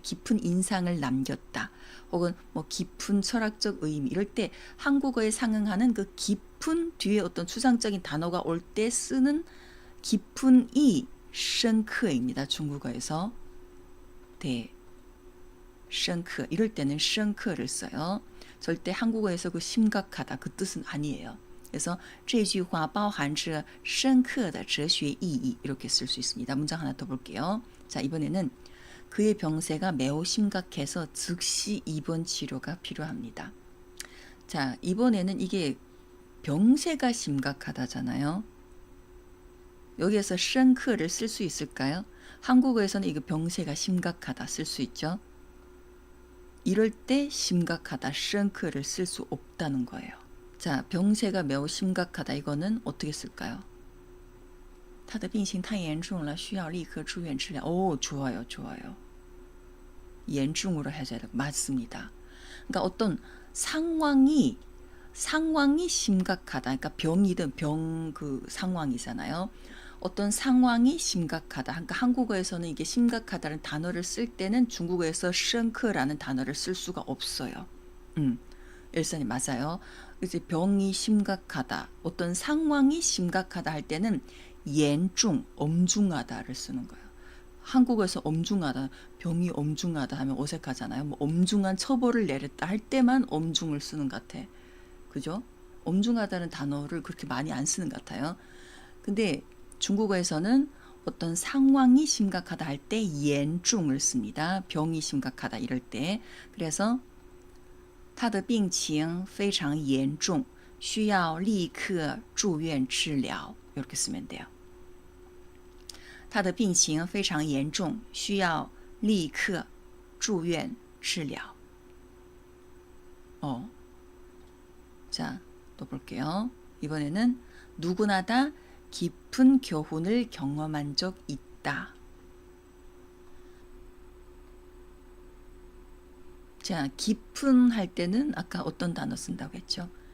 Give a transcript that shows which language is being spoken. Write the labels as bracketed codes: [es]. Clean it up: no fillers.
[ko] 깊은 인상을 남겼다. 혹은 뭐 깊은 철학적 의미 이럴 때 한국어에 상응하는 그 깊은 뒤에 어떤 추상적인 단어가 올 때 쓰는 깊은 이深刻입니다. 중국어에서. 네. 深刻 이럴 때는 深刻를 써요. 절대 한국어에서 그 심각하다 그 뜻은 아니에요. 그래서 [zh] 这句话包含着深刻的哲学意义 [ko] 이렇게 쓸 수 있습니다. 문장 하나 더 볼게요. 자, 이번에는 그의 병세가 매우 심각해서 즉시 입원 치료가 필요합니다. 자, 이번에는 이게 병세가 심각하다잖아요. 여기에서 深刻를 쓸 수 있을까요? 한국어에서는 이거 병세가 심각하다 쓸 수 있죠. 이럴 때 심각하다 深刻를 쓸 수 없다는 거예요. 자, 병세가 매우 심각하다 이거는 어떻게 쓸까요? [zh] 他的病情太严重了需要立刻住院治疗. [ko] 오, 좋아요. 严重으로 해줘야 돼요. 맞습니다. 그러니까 어떤 상황이 심각하다. 그러니까 병이든 병 그 상황이잖아요. 어떤 상황이 심각하다. 그러니까 한국어에서는 이게 심각하다는 단어를 쓸 때는 중국어에서 深刻라는 단어를 쓸 수가 없어요. 일선이 맞아요. 이제 병이 심각하다. 어떤 상황이 심각하다 할 때는 严重, 엄중하다를 쓰는 거예요. 한국어에서 엄중하다, 병이 엄중하다 하면 어색하잖아요. 뭐 엄중한 처벌을 내렸다 할 때만 엄중을 쓰는 것 같아. 그죠? 엄중하다는 단어를 그렇게 많이 안 쓰는 것 같아요. 근데 중국어에서는 어떤 상황이 심각하다 할 때 严重을 씁니다. 병이 심각하다 이럴 때. 그래서 [zh] 他的病情非常严重需要立刻住院治疗 [ko] 이렇게 쓰면 돼요. [zh] 他的病情非常严重需要立刻住院治疗. [ko] 자, 또 볼게요. 이번에는 누구나 다 깊은 교훈을 경험한 적 있다. 자, 깊은 할 때는 아까 어떤 단어 쓴다고 했죠?